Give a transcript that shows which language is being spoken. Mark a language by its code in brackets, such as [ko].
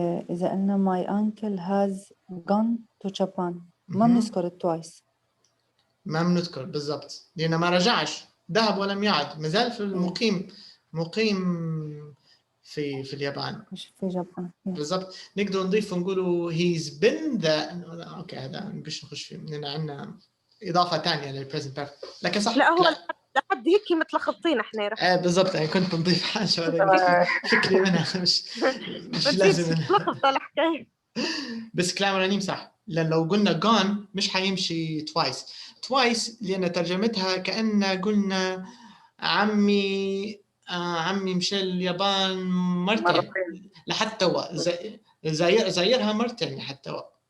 [ar] إذا قلنا [en] my uncle has gone to Japan [ar] ما بنذكر [en] twice. [ar] ما بنذكر بالضبط لأنه ما رجعش، ذهب ولم يعد، ما زال في مقيم في اليابان. مش في اليابان بالضبط. نقدر نضيف ونقولوا [en] he's been the. [ar] اوكي هذا مش نخش فيه لأن عندنا إضافة ثانية للبريزنت بيرفكت. لكن صح لا هو لحد هيك متلخبطين احنا. بالضبط يعني كنت بنضيف حاجة ولا فكري منها مش لازم تلخبط الحكاية. بس كلام رنيم صح، لأن لو قلنا gone مش حيمشي twice لأن ترجمتها كأن قلنا عمي مشى اليابان مرتين لحد توا، زايرها مرتين لحد توا.